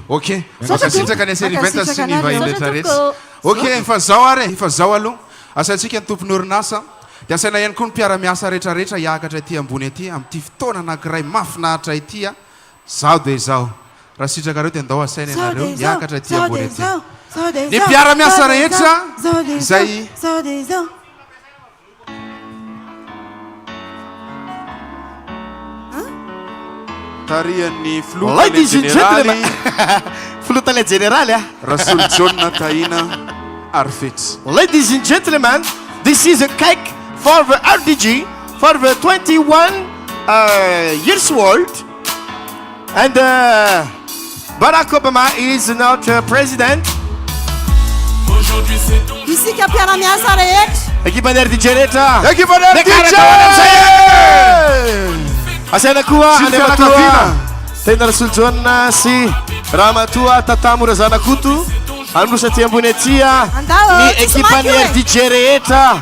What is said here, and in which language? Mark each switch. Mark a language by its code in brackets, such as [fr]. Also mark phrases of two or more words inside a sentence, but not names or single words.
[mg] ok makasitraka ny aseny eventa sy ny vahiny rehetrarehetra ok fa zao ary fa zao aloha asantsika ny tompony orinasa dia asaina ihany koa ny mpiara-miasa rehetrarehetra hiakatra ity ambony aty amin'ity fotoana anankiray mafinaritra ity a zao dia zao raha sitrakareo dia andao asaina ianareo hiakatra ity ambony aty ny mpiara-miasa rehetra izay tarian'ny flotany generaly flotany generaly Rasul John Taina Arfits. [en] Ladies and gentlemen, this is a cake for the RDG for the 21 years old, and Barack Obama is now the president. [mg] Isika mpiara-miasa rehetra Ekipa ny RDG rehetra ekipa ny RDG asaina koa Andriamatoa tena Rasul John sy Ramatoa Tatamora Zanakoto androsa ty ambony atya ny ekipa ny RDG rehetra